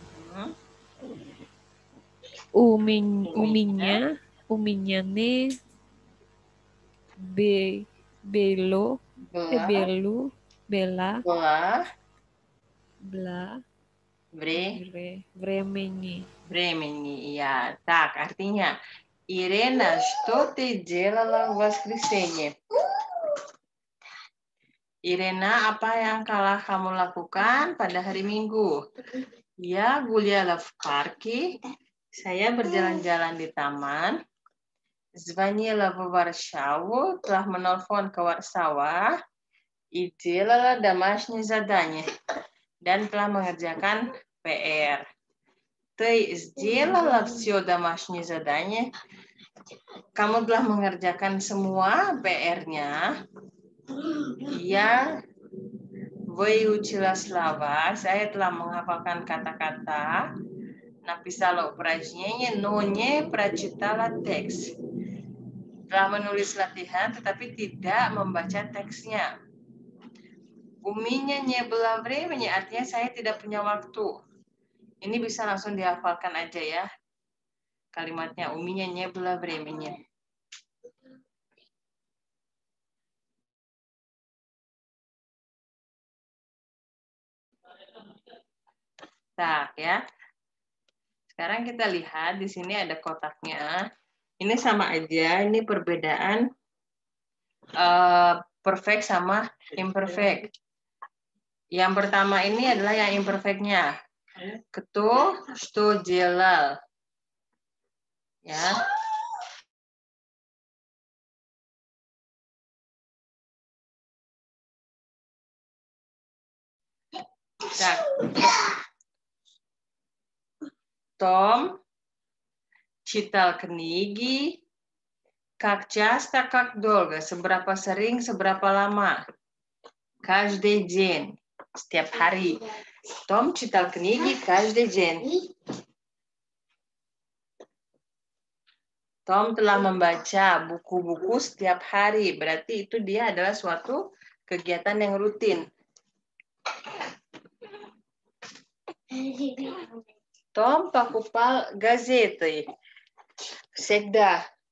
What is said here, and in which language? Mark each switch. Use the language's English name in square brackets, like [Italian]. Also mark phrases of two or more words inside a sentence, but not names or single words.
[Russian] У меня не было Времени, ya. Так, artinya, Irena, что ты делала в воскресенье? [Indonesian] Irena, apa yang kamu lakukan pada hari Minggu? Ya, [Russian] гуляла в парке. [Indonesian] Saya berjalan-jalan di taman. [Russian] Звонила в Варшаву, [Indonesian] telah menelpon ke Warsawa. [Russian] И делала домашнее задание. [Indonesian] Dan telah mengerjakan PR. [Russian] Ты сделала все домашнее задание? [Indonesian] Kamu telah mengerjakan semua PR-nya? Ya, [Russian] выучила слова. [Indonesian] Saya telah menghafalkan kata-kata. [Russian] Написала упражнение, но не прочитала текст. [Indonesian] Telah menulis latihan, tetapi tidak membaca teksnya. [Russian] У меня не было времени, [Indonesian] artinya saya tidak punya waktu. Ini bisa langsung dihafalkan aja ya. Kalimatnya, [Russian] у меня не было времени. [Indonesian] Tak ya. Sekarang kita lihat di sini ada kotaknya. Ini sama aja, ini perbedaan perfect sama imperfect. Yang pertama ini adalah yang imperfect-nya. [Russian] Кто что делал? [Indonesian] Ya. [Russian] Nah, Tom читал книги как часто, как долго, [Indonesian] seberapa sering, seberapa lama. [Russian] Каждый день, [Indonesian] setiap hari. [Russian] Tom читал книги каждый день. [Indonesian] Tom telah membaca buku-buku setiap hari. Berarti itu dia adalah suatu kegiatan yang rutin. [Russian] Tom покупал газеты всегда.